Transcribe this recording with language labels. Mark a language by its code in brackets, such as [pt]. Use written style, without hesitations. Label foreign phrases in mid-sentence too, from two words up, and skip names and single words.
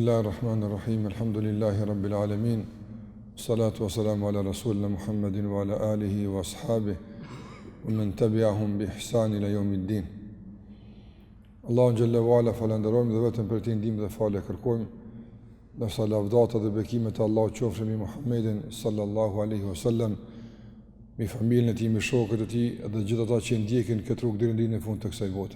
[ar] بسم الله الرحمن الرحيم. الحمد لله رب العالمين. الصلاة والسلام على رسولنا محمد وعلى آله وأصحابه ومن تبعهم بإحسان إلى يوم الدين. [sq] Allahu [ar] جل وعلا [sq] falenderojmë dhe vetëm për të ndihmë dhe falë kërkojmë. Ndërsa lavdata dhe bekimet e Allahut qofshin mbi Muhammedin [ar] صلى الله عليه وسلم, [sq] mbi familjen e tij, mbi shokët e tij dhe gjithë ata që ndjekin këtë rrugë deri në fund të kësaj bote.